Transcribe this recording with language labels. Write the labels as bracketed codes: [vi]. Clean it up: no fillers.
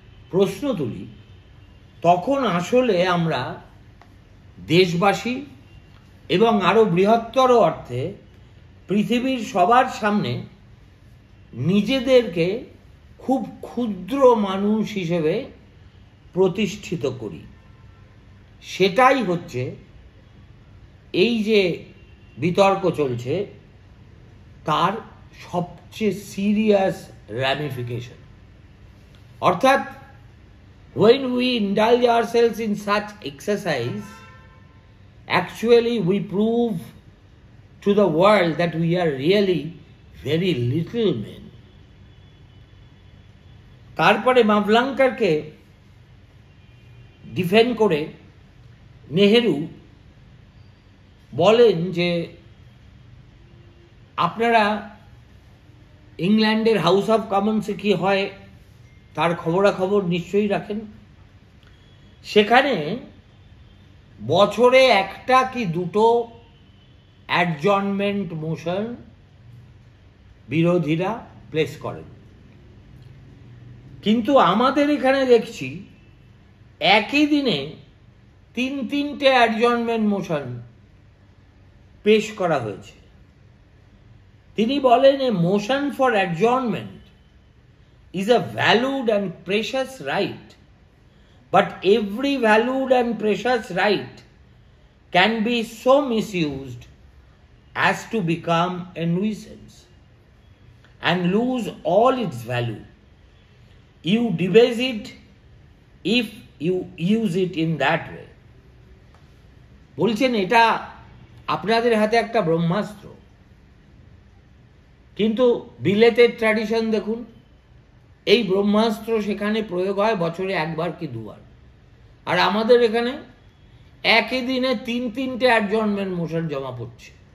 [bn] প্রশ্ন তুলি তখন আসলে আমরা দেশবাসী এবং আরো বৃহত্তর অর্থে পৃথিবীর সবার সামনে নিজেদেরকে খুব ক্ষুদ্র মানুষ হিসেবে প্রতিষ্ঠিত করি। সেটাই হচ্ছে এই যে বিতর্ক চলছে তার সবচেয়ে সিরিয়াস র্যামিফিকেশন। [en] অর্থাৎ when we indulge ourselves in such exercise, actually we prove to the world that we are really very little men. [bn] তারপরে মাভলাঙ্কারকে ডিফেন্ড করে নেহেরু বলেন যে আপনারা ইংল্যান্ডের হাউস অফ কমন্সে কি হয় তার খবরাখবর নিশ্চয়ই রাখেন। সেখানে বছরে একটা কি দুটো অ্যাডজর্নমেন্ট মোশন বিরোধীরা প্লেস করেন, কিন্তু আমাদের এখানে দেখছি একই দিনে তিনটে অ্যাডজর্নমেন্ট মোশন পেশ করা হয়েছে। তিনি বলেন, [en] A motion for adjournment is a valued and precious right, but every valued and precious right can be so misused as to become a nuisance and lose all its value. You debase it if you use it in that way. [bn] বলছেন এটা আপনাদের হাতে একটা ব্রহ্মাস্ত্র, কিন্তু বিলেতের tradition দেখুন, এই ব্রহ্মাস্ত্র সেখানে প্রয়োগ হয় বছরে একবার কি দুবার, আর আমাদের এখানে একই দিনে তিনটে অ্যাডজর্নমেন্ট মোশন জমা পড়ছে।